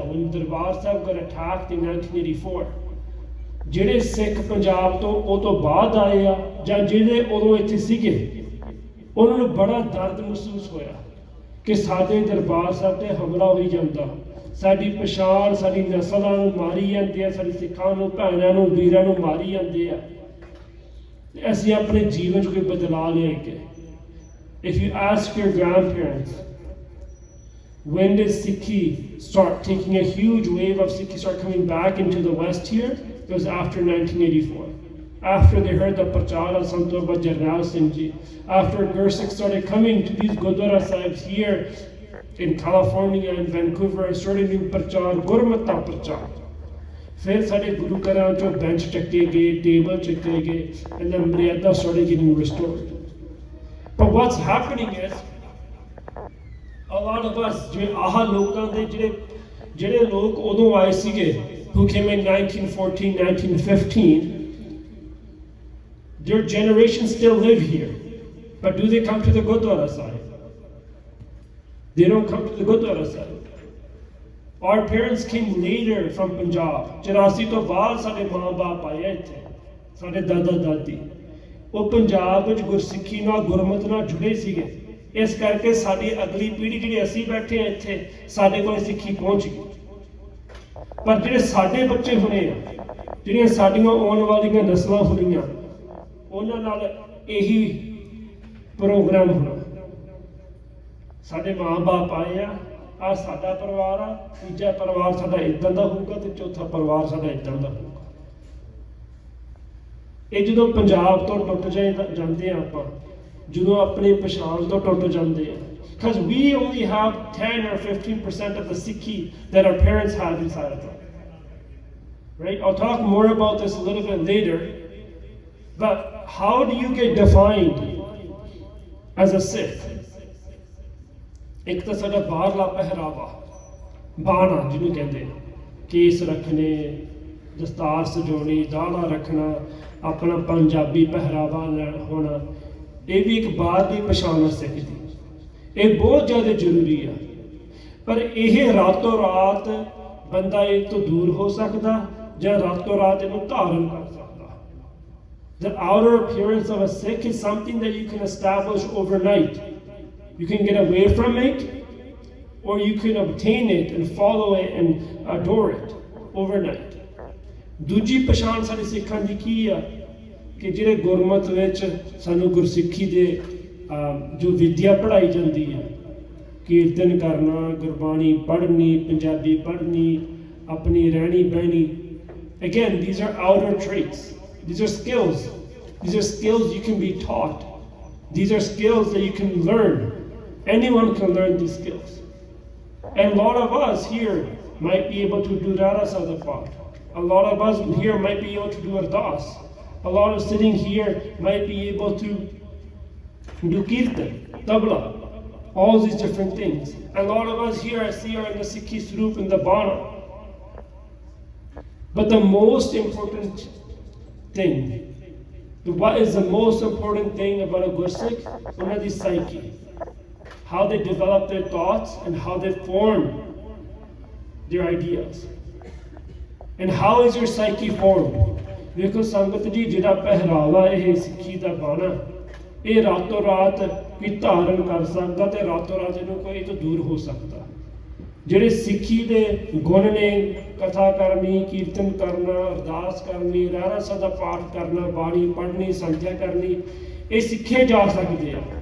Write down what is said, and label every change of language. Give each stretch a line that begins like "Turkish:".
English: when
Punjabi: Darbar Sahib
English: got attacked in 1984,
Punjabi: ਜਿਹੜੇ ਸਿੱਖ ਪੰਜਾਬ ਤੋਂ ਉਹ ਤੋਂ ਬਾਅਦ ਆਏ ਆ ਜਾਂ ਜਿਹੜੇ ਉਦੋਂ ਇੱਥੇ ਸੀਗੇ ਉਹਨਾਂ ਨੂੰ ਬੜਾ ਦਰਦ ਮਹਿਸੂਸ ਹੋਇਆ ਕਿ ਸਾਡੇ ਦਰਬਾਰ ਸਾਹਿਬ ਤੇ ਹਮਲਾ ਹੋਈ ਜਾਂਦਾ, ਸਾਡੀ ਪਛਾਣ, ਸਾਡੀ ਨਸਲਾਂ ਨੂੰ ਮਾਰੀ ਜਾਂਦੇ ਆ, ਸਾਡੀ ਸਿੱਖਾਂ ਨੂੰ, ਭੈਣਾਂ ਨੂੰ, ਵੀਰਾਂ ਨੂੰ ਮਾਰੀ ਜਾਂਦੇ ਆ। ਅਸੀਂ ਆਪਣੇ ਜੀਵਨ 'ਚ ਕੋਈ ਬਦਲਾਅ ਲਿਆ ਕਿ
English: if you ask your grandparents, when did Sikhi start taking a huge wave of Sikhi start coming back into the West here? It was after 1984. After they heard the Prachar of Sant Baba Jarnail Singh Ji, after Gursikh started coming to these Gurdwara Sahibs here in California and Vancouver and started new Prachar, Gurmata Prachar.
Punjabi: फिर साढ़े गुरु घरां चों bench चक्के गए, table चक्के गए,
English: and then Maryada started getting restored. But what's happening is a lot of us
Punjabi: ਜਿਹੜੇ ਲੋਕਾਂ ਦੇ ਜਿਹੜੇ ਲੋਕ ਉਦੋਂ ਆਏ ਸੀਗੇ
English: who came in 1914, 1915, their generation still live here. But do they come to the Gurdwara Sahib? They don't come to the Gurdwara Sahib. Our parents came later from Punjab.
Punjabi: 84 ਤੋਂ ਬਾਅਦ ਸਾਡੇ ਮਾਂ-ਬਾਪ ਆਏ ਇੱਥੇ, ਸਾਡੇ ਦਾਦਾ-ਦਾਦੀ। ਉਹ ਪੰਜਾਬ ਵਿੱਚ ਗੁਰਸਿੱਖੀ ਨਾਲ, ਗੁਰਮਤ ਨਾਲ ਜੁੜੇ ਸੀਗੇ। ਇਸ ਕਰਕੇ ਸਾਡੀ ਅਗਲੀ ਪੀੜ੍ਹੀ ਜਿਹੜੀ ਅਸੀਂ ਬੈਠੇ ਆ ਇੱਥੇ, ਸਾਡੇ ਕੋਲ ਸਿੱਖੀ ਪਹੁੰਚ ਗਈ। ਪਰ ਜਿਹੜੇ ਸਾਡੇ ਬੱਚੇ ਹੋਣੇ ਆ, ਜਿਹੜੀਆਂ ਸਾਡੀਆਂ ਆਉਣ ਵਾਲੀਆਂ ਨਸਲਾਂ ਹੋਣੀਆਂ, ਉਹਨਾਂ ਨਾਲ ਇਹੀ ਪ੍ਰੋਗਰਾਮ ਹੋਣਾ। ਸਾਡੇ ਮਾਂ-ਬਾਪ ਆਏ ਆ ਸਾਡਾ ਪਰਿਵਾਰ ਆ, ਤੀਜਾ ਪਰਿਵਾਰ ਸਾਡਾ ਇੱਦਾਂ ਦਾ ਹੋਊਗਾ ਤੇ ਚੌਥਾ ਪਰਿਵਾਰ ਸਾਡਾ ਇੱਦਾਂ ਦਾ ਹੋਊਗਾ। ਇਹ ਜਦੋਂ ਪੰਜਾਬ ਤੋਂ ਟੁੱਟ ਜਾਂਦੇ ਆ
English: ਆਪਾਂ, ਜਦੋਂ ਆਪਣੀ ਪਛਾਣ ਤੋਂ ਟੁੱਟ ਜਾਂਦੇ ਆ, because we only have 10 or 15% of the Sikhi that our parents had inside of them. Right? I'll talk more about this a little bit later, but how do you get defined as a Sikh?
Punjabi: ਇੱਕ ਤਾਂ ਸਾਡਾ ਬਾਹਰਲਾ ਪਹਿਰਾਵਾ, ਬਾਣਾ ਜਿਹਨੂੰ ਕਹਿੰਦੇ, case ਰੱਖਣੇ, ਦਸਤਾਰ ਸਜਾਉਣੀ, ਦਾੜਾ ਰੱਖਣਾ, ਆਪਣਾ ਪੰਜਾਬੀ ਪਹਿਰਾਵਾ ਹੋਣਾ, ਇਹ ਵੀ ਇੱਕ ਬਾਹਰ ਦੀ ਪਛਾਣ ਸਿੱਖ ਦੀ। ਇਹ ਬਹੁਤ ਜ਼ਿਆਦਾ ਜ਼ਰੂਰੀ ਆ। ਪਰ ਇਹ ਰਾਤੋਂ ਰਾਤ ਬੰਦਾ ਇਹ ਤੋਂ ਦੂਰ ਹੋ ਸਕਦਾ ਜਾਂ ਰਾਤੋਂ ਰਾਤ ਇਹਨੂੰ ਧਾਰਨ ਕਰ ਸਕਦਾ।
English: The outer appearance of a Sikh is something that you can establish overnight. You can get away from it, or you can obtain it and follow it and adore it overnight.
Punjabi: ਦੂਜੀ ਪਛਾਣ ਸਾਡੀ ਸਿੱਖਾਂ ਦੀ ਕੀ ਆ ਕਿ ਜਿਹੜੇ ਗੁਰਮਤ ਵਿੱਚ ਸਾਨੂੰ ਗੁਰਸਿੱਖੀ ਦੇ ਜੋ ਵਿਦਿਆ ਪੜ੍ਹਾਈ ਜਾਂਦੀ ਹੈ, ਕੀਰਤਨ ਕਰਨਾ, ਗੁਰਬਾਣੀ ਪੜ੍ਹਨੀ, ਪੰਜਾਬੀ ਪੜ੍ਹਨੀ, ਆਪਣੀ ਰਹਿਣੀ ਬਹਿਣੀ।
English: Again, these are outer traits. These are skills. These are skills you can be taught. These are skills that you can learn. Anyone can learn these skills. And a lot of us here might be able to do Rara Sadafat. A lot of us here might be able to do Ardas. A lot of sitting here might be able to do Kirtan, Tabla. all these different things. And a lot of us here I see are in the Sikhi Swarup in the Bana. But the most important thing, what is the most important thing about a Gursikh?
Punjabi: ਉਹਨਾਂ ਦੀ psyche.
English: How they develop their thoughts and how they form their ideas. And how is your psyche formed?
Punjabi: ਵੇਖੋ ਸੰਗਤ ਜੀ, ਜਿਹੜਾ ਪਹਿਰਾਵਾ ਇਹ ਸਿੱਖੀ ਦਾ ਬਾਣਾ, ਇਹ ਰਾਤੋਂ ਰਾਤ ਵੀ ਧਾਰਨ ਕਰ ਸਕਦਾ ਤੇ ਰਾਤੋਂ ਰਾਤ ਇਹਨੂੰ ਕੋਈ ਤੋਂ ਦੂਰ ਹੋ ਸਕਦਾ। ਜਿਹੜੇ ਸਿੱਖੀ ਦੇ ਗੁਣ ਨੇ, ਕਥਾ ਕਰਨੀ, ਕੀਰਤਨ ਕਰਨਾ, ਅਰਦਾਸ ਕਰਨੀ, ਰਹਿਰਾਸ ਦਾ ਪਾਠ ਕਰਨਾ, ਬਾਣੀ ਪੜ੍ਹਨੀ, ਸੰਥਿਆ ਕਰਨੀ, ਇਹ ਸਿੱਖੇ ਜਾ ਸਕਦੇ ਆ।